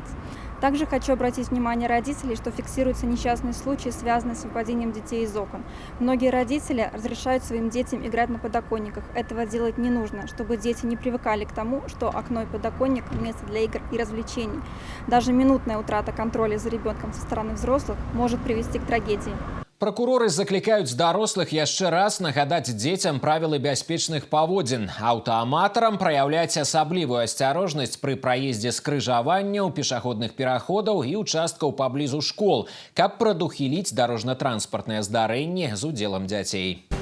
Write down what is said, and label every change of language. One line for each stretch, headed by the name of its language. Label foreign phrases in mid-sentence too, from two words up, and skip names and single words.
Russian: Также хочу обратить внимание родителей, что фиксируются несчастные случаи, связанные с выпадением детей из окон. Многие родители разрешают своим детям играть на подоконниках. Этого делать не нужно, чтобы дети не привыкали к тому, что окно и подоконник – место для игр и развлечений. Даже минутная утрата контроля за ребенком со стороны взрослых может привести к трагедии.
Belarusian: Прокуроры закликаюць дарослых яшчэ раз нагадаць дзецям правілы бяспечных паводзін. Аўтааматарам праяўляць асаблівую асцярожнасць пры праездзе скрыжаванняў, пешаходных пераходаў і участкаў паблізу школ, каб прадухіліць дарожна-транспартныя здарэнні з удзелам дзяцей.